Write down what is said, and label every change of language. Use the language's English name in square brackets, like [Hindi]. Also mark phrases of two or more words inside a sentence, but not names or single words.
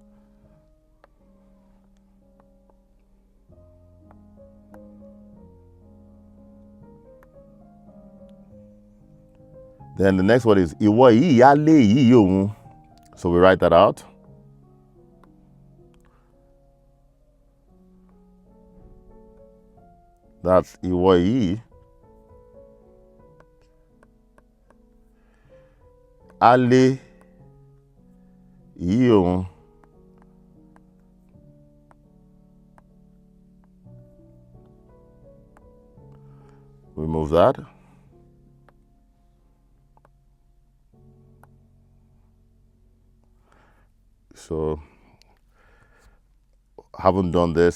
[English] Then the next word is [Yoruba] iwo yi ale yi yohun. [English] So we write that out. That's [Yoruba] iwo yi ale yi yohun. [English] Remove that. So, haven't done this.